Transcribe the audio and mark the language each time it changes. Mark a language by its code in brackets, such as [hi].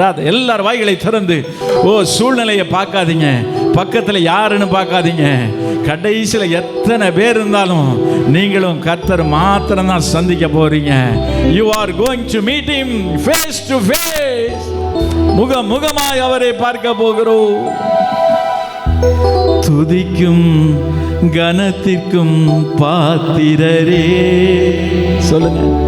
[ta] எல்லார் வாய்களை திறந்து, ஓ சூழ்நிலையை பார்க்காதீங்க, பக்கத்தில் யாருன்னு பார்க்காதீங்க. கடைசியில் எத்தனை பேர் இருந்தாலும் நீங்களும் கர்த்தர் மாத்திரம் தான் சந்திக்க போறீங்க. [en] You are going to meet him face to face. [ta] முகமாய் அவரை பார்க்க போகிறோம். துதிக்கும் கனத்திற்கும் பாத்திரரே, சொல்லுங்க.